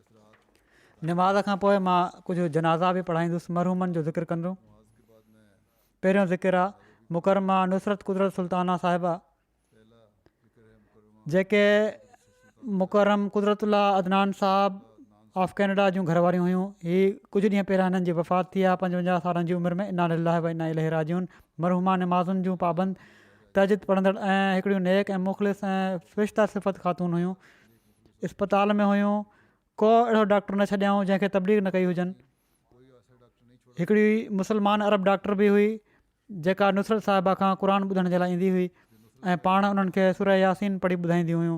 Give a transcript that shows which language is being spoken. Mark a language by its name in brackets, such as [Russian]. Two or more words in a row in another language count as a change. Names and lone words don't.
[Sindhi] निमाज़ खां पोइ मां कुझु जनाज़ा बि पढ़ाईंदुसि, मरहूमनि जो ज़िक्र कंदुमि। पहिरियों ज़िक्र आहे मुकरमा नुसरत कुदरत सुल्ताना साहिबा, जेके मुकरम कुदरतुल्ला अदनान साहब ऑफ कैनेडा जूं घरवारियूं हुयूं। हीअ कुझु ॾींहं पहिरियां हिननि जी वफ़ात थी आहे 55 सालनि जी उमिरि में। [Arabic] إنا لله وإنا إليه راجعون. [Sindhi] मरहुमा नमाज़ुनि जूं पाबंद, तजिद पढ़ंदड़ ऐं हिकिड़ियूं नेक ऐं मुख़लिस ऐं फ़रिश्ता सिफ़त ख़ातून हुयूं। इस्पताल में हुयूं, को अहिड़ो डॉक्टर न छॾियाऊं जंहिंखे तबलीग न कई हुजनि। हिकिड़ी मुस्लमान अरब डॉक्टर बि हुई जेका नुसरत साहिबा खां क़ुर ॿुधण जे लाइ ईंदी हुई ऐं पाण उन्हनि खे सूरह यासीन पढ़ी ॿुधाईंदियूं हुयूं।